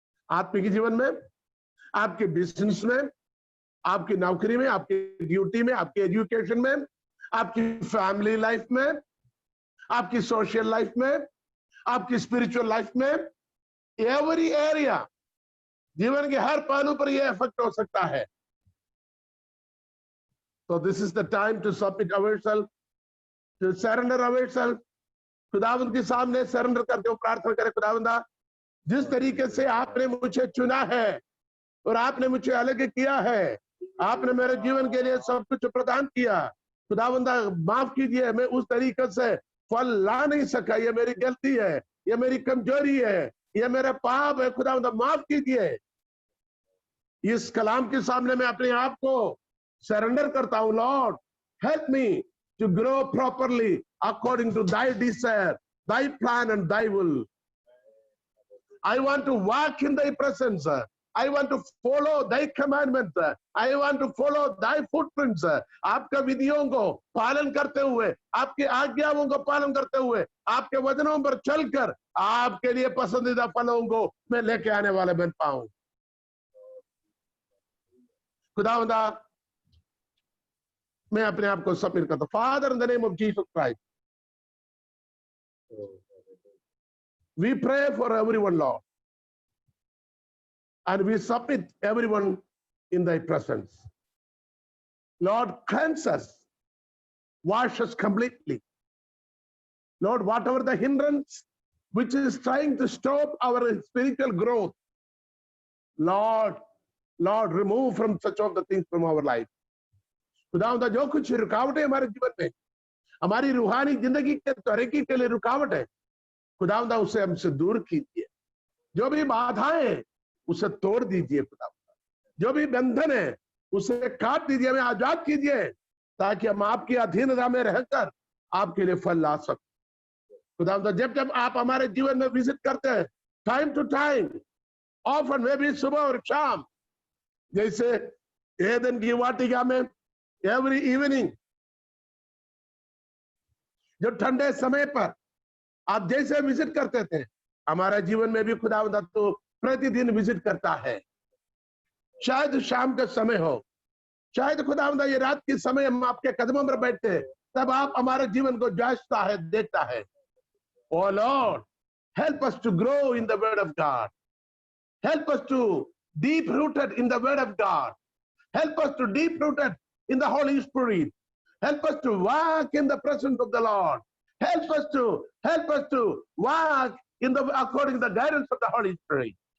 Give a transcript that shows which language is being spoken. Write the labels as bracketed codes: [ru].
[hi] आत्मिक जीवन में, आपके बिजनेस में, आपकी नौकरी में, आपकी ड्यूटी में, आपकी एजुकेशन में, आपकी फैमिली लाइफ में, आपकी सोशल लाइफ में, आपकी स्पिरिचुअल लाइफ में, [en] every area, [hi] जीवन के हर पहलू पर यह इफेक्ट हो सकता है। [en] So this is the time to submit ourselves, to surrender ourselves. [hi] खुदावंद के सामने सरेंडर करके वो प्रार्थना करें, खुदावंदा जिस तरीके से आपने मुझे चुना है और आपने मुझे अलग किया है, आपने मेरे जीवन के लिए सब कुछ प्रदान किया, खुदावंदा माफ कीजिए, मैं उस तरीके से फल ला नहीं सका, ये मेरी गलती है, ये मेरी कमजोरी है, ये मेरा पाप है, खुदावंदा माफ कीजिए। इस कलाम के सामने मैं अपने आप को सरेंडर करता हूं। [en] Lord help me to grow properly according to thy desire, thy plan and thy will. I want to walk in thy presence. I want to follow thy commandments. I want to follow thy footprints. [hi] आपके विधियों को पालन करते हुए, आपकी आज्ञाओं को पालन करते हुए, आपके वचनों पर चलकर आपके लिए पसंदीदा फलों को मैं लेके आने वाले बन पाऊं। खुदावंदा मैं अपने आप को सबमिट करता हूं। [en] Father, in the name of Jesus Christ, we pray for everyone, Lord, and we submit everyone in thy presence. Lord, cleanse us, wash us completely. Lord, whatever the hindrance which is trying to stop our spiritual growth, Lord, remove from such of the things from our life. [hi] खुदावंदा जो कुछ रुकावट है हमारे जीवन में, हमारी रूहानी जिंदगी के तरक्की के लिए रुकावट है, खुदावंदा उसे हमसे दूर कीजिए। जो भी बाधाएं उसे तोड़ दीजिए खुदावंदा, जो भी बंधन है उसे काट दीजिए, हमें आजाद कीजिए, ताकि हम आपकी अधीनता में रहकर आपके लिए फल ला सकें। खुदावंदा जब जब आप हमारे जीवन में विजिट करते हैं, [en] time to time, [hi] ऑफन में भी सुबह और शाम, जैसे एदन की वाटिका में [en] every evening, [hi] जो ठंडे समय पर आप जैसे विजिट करते थे, हमारा जीवन में भी खुदावंदा तो प्रतिदिन विजिट करता है। शायद शाम का समय हो, शायद खुदावंदा ये रात के समय हम आपके कदमों पर बैठे, तब आप हमारे जीवन को जांचता है, देखता है। [en] O Lord, help us to grow in the word of God, help us to deep rooted in the word of God, help us to deep rooted in the Holy Spirit, help us to walk in the presence of the Lord, help us to walk in the according to the guidance of the Holy Spirit.